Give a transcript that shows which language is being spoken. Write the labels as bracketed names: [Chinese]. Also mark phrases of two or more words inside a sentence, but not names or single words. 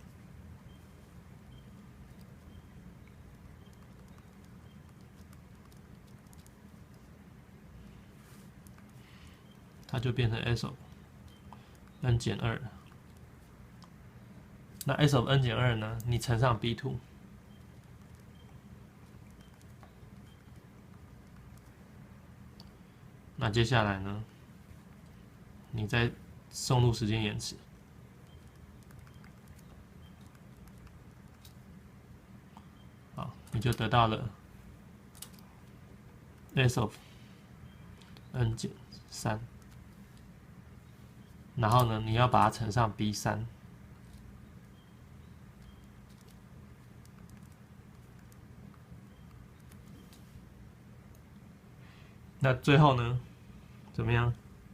[Chinese] 它就变成 s of n 減2。那 s of n 減2呢？你乘上 b2。那接下來呢？你再送入時間延遲。好，你就得到了 s of n 減3。然後呢，你要把它乘上 b3， 那最後呢，怎麼樣？